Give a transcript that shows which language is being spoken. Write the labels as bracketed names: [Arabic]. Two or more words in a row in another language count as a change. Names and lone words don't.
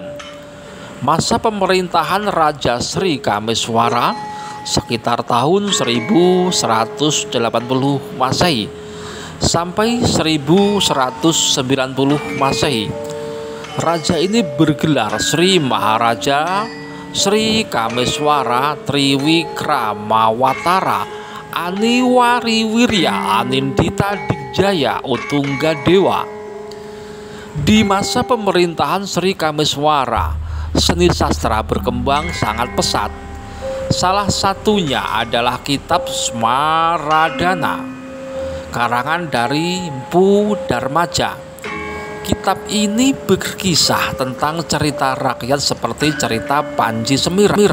[Indonesian] Masa pemerintahan Raja Sri Kameswara sekitar tahun 1180 Masehi sampai 1190 Masehi. Raja ini bergelar Sri Maharaja Sri Kameswara Triwikramawatara Aniwariwirya Anindita Wijaya Utunggadewa. Di masa pemerintahan Sri Kameswara, seni sastra berkembang sangat pesat. Salah satunya adalah kitab Smaradana, karangan dari Mpu Darmaja. Kitab ini berkisah tentang cerita rakyat seperti cerita Panji Semiran.